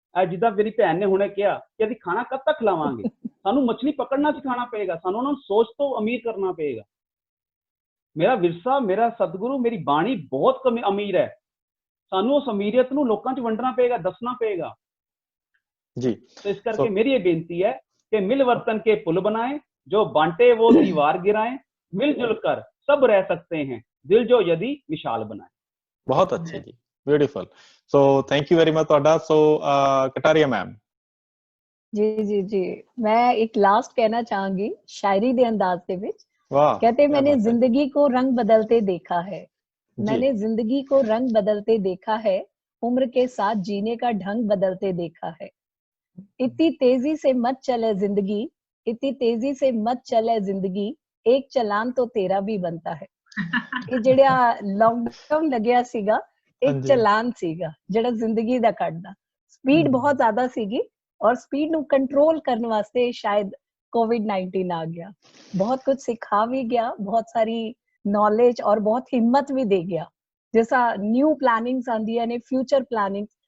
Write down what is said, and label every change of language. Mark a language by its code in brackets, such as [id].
[pa] ਜਿੱਦਾਂ ਮੇਰੀ ਭੈਣ ਨੇ ਹੁਣੇ ਕਿਹਾ ਕਿ ਅਸੀਂ ਖਾਣਾ ਕਦ ਤੱਕ ਖਿਲਾਵਾਂਗੇ, ਸਾਨੂੰ ਮਛਲੀ ਪਕੜਨਾ ਸਿਖਾਉਣਾ ਪਏਗਾ, ਸਾਨੂੰ ਉਹਨਾਂ ਨੂੰ ਸੋਚ ਤੋਂ ਅਮੀਰ ਕਰਨਾ ਪਏਗਾ। ਮੇਰਾ ਵਿਰਸਾ, ਮੇਰਾ ਸਤਿਗੁਰੂ, ਮੇਰੀ ਬਾਣੀ ਬਹੁਤ ਅਮੀਰ ਹੈ, ਸਾਨੂੰ ਉਸ ਅਮੀਰੀਅਤ ਨੂੰ ਲੋਕਾਂ 'ਚ ਵੰਡਣਾ ਪਏਗਾ, ਦੱਸਣਾ ਪਏਗਾ ਜੀ। ਇਸ ਕਰਕੇ ਮੇਰੀ ਇਹ ਬੇਨਤੀ ਹੈ ਕਿ ਮਿਲ ਵਰਤਨ ਕੇ ਪੁਲ ਬਣਾਏ, [hi] ਜੋ ਬਾंटे वो दीवार गिराए, मिलजुल कर सब रह सकते हैं, दिल जो यदि विशाल बनाए। बहुत अच्छे जी, [en] Beautiful. So thank you very much [pa] ਤੁਹਾਡਾ। [en] so Kataria ma'am [hi] जी, मैं एक लास्ट कहना चाहूंगी शायरी दे अंदाज [pa] ਦੇ ਵਿੱਚ। [hi] कहते मैंने जिंदगी को रंग बदलते देखा है, मैंने जिंदगी को रंग बदलते देखा है, उम्र के साथ जीने का ढंग बदलते देखा है। इतनी तेजी से मत चले जिंदगी, इतनी तेजी से मत चले जिंदगी, एक चलान तो तेरा भी बनता है। [pa] ਇਹ ਜਿਹੜਾ ਲੌਕਡਾਊਨ ਲੱਗਿਆ ਸੀਗਾ, ਇੱਕ ਚਲਾਨ ਸੀਗਾ ਜਿਹੜਾ ਜ਼ਿੰਦਗੀ ਦਾ ਕੱਢਦਾ। ਸਪੀਡ ਬਹੁਤ ਜ਼ਿਆਦਾ ਸੀਗੀ, ਔਰ ਸਪੀਡ ਨੂੰ ਕੰਟਰੋਲ ਕਰਨ ਵਾਸਤੇ ਸ਼ਾਇਦ COVID-19 ਆ ਗਿਆ। ਬਹੁਤ ਕੁਝ ਸਿਖਾ ਵੀ ਗਿਆ, ਬਹੁਤ ਸਾਰੀ ਨੌਲੇਜ ਔਰ ਬਹੁਤ ਹਿੰਮਤ ਵੀ ਦੇ ਗਿਆ। ਜਿਸਾ ਨਿਊ ਪਲੈਨਿੰਗਸ ਆਉਂਦੀਆਂ ਨੇ, ਫਿਊਚਰ ਪਲੈਨਿੰਗ,